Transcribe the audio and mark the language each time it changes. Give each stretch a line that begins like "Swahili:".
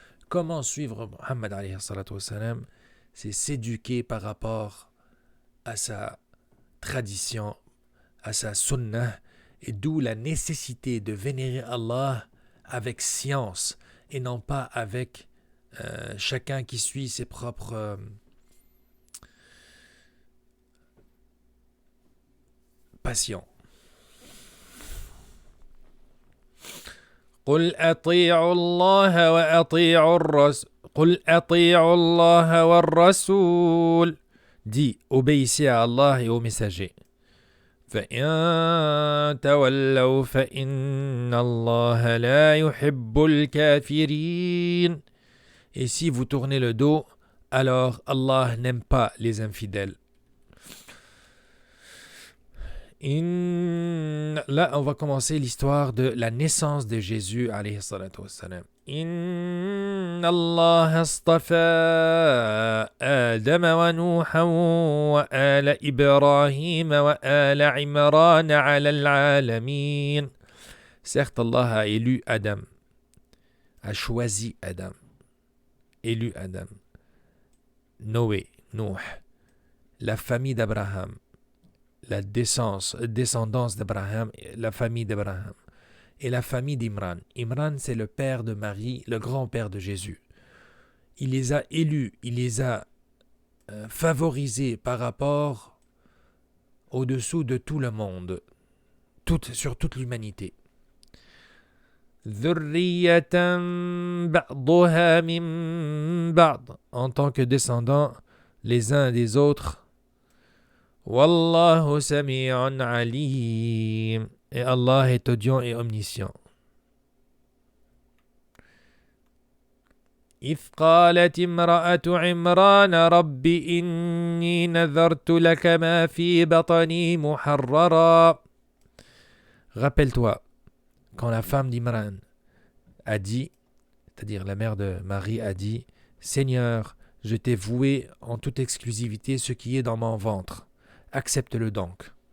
French: Comment suivre Muhammad
Arabic: alayhi salatu wassalam?
French: C'est s'éduquer par rapport à sa tradition, à sa sunnah, et d'où la nécessité de vénérer Allah avec science et non pas avec chacun qui suit ses propres passions.
Arabic: قل أطيعوا الله وأطيعوا الرسول قل أطيعوا الله والرسول
French: Dis, obéissez à Allah et aux messagers.
Arabic: فإن تولوا فإن الله لا يحب الكافرين.
French: Et si vous tournez le dos, alors Allah n'aime pas les infidèles. Là, on va commencer l'histoire de la naissance de Jésus,
Arabic: alayhi salatu wassalam. إن الله اصطفى آدم ونوحا وآل إبراهيم وآل عمران على العالمين.
French: Certes, Allah a élu Adam, a choisi Adam, élu Adam, Noé, Nuh, la famille d'Abraham, la descendance d'Abraham, la famille d'Abraham, et la famille d'Imran. Imran, c'est le père de Marie, le grand-père de Jésus. Il les a élus, il les a favorisés par rapport au-dessous de tout le monde, sur toute l'humanité.
Arabic: ذُرِّيَّةً بَعْضُهَا مِنْ بَعْضٍ,
French: en tant que descendants les uns des autres.
Arabic: Wallahu sami'un alim.
French: Et Allah est audient et omniscient.
Arabic: إذ قالت امرأة عمران رب إني نذرت لك ما في بطني محررا.
French: Rappelle-toi, quand la femme d'Imran a dit, c'est-à-dire la mère de Marie a dit, Seigneur, je t'ai voué en toute exclusivité ce qui est dans mon ventre. Accepte-le donc.